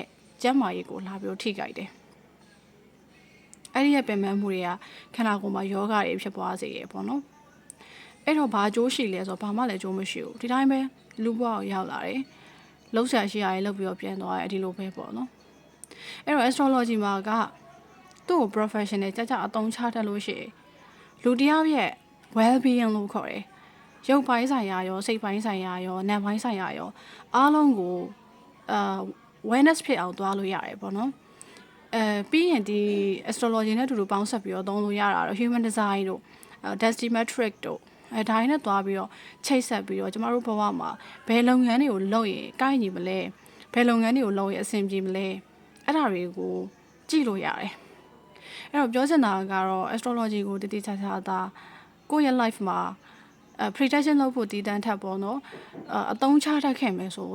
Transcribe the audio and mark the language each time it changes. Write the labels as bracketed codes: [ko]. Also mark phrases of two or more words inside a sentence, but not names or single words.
[my] ကျန်းမာရေးကိုလာပြီးထိခိုက်တယ်အဲ့ဒီရဲ့ပင်ပန်းမှုတွေကခန္ဓာကိုယ်မှာယောဂတွေဖြစ်ပွားစေရပေါ့နော်အဲ့တော့ဘာကြိုးရှိလဲဆိုတော့ဘာမှလည်းကြိုးမရှိဘူးဒီတိုင်းပဲလူဘဝကိုရောက်လာတယ်လှုပ်ရှားရှိရရင်လှုပ်ပြီးတော့ပြန်သွားတယ်ဒီလိုပဲပေါ့နော်အဲ့တော့ astrology မှာကသူ့ကို professional ကြအသုံးချတတ်လို့ရှိရင်လူတယောက်ရဲ့ [en] well being [my] လို့ခေါ်တယ်ရုပ်ပိုင်းဆိုင်ရာရောစိတ်ပိုင်းဆိုင်ရာရောနာမ်ပိုင်းဆိုင်ရာရောအားလုံးကို awareness ဖြစ်အောင်သွားလို့ရတယ်ပေါ့နော်ပြီးရင်ဒီ astrology နဲ့အတူတူပေါင်းဆက်ပြီးတော့သုံးလို့ရတာတော့ [en] human design [my] တို့ [en] destiny metric [my] တို့ဒါရင်းနဲ့သွားပြီးတော့ချိတ်ဆက်ပြီးတော့ကျမတို့ဘဝမှာဘယ် လုပ်ငန်းတွေကိုလုပ်ရင်ကိုက်ညီမလဲဘယ်လုပ်ငန်းတွေကိုလုပ်ရင်အဆင်ပြေမလဲအဲ့ဒါတွေကိုကြည့်လို့ရတယ်အဲ့တော့ပြောချင်တာကတော့ astrology ကိုတည်တည်ချာချာသာကိုယ့်ရဲ့ life မှာprotection လုပ်ဖို့တည်တံ့ထပ်ပေါ့နော်အသုံးချတတ်ခဲ့မယ်ဆို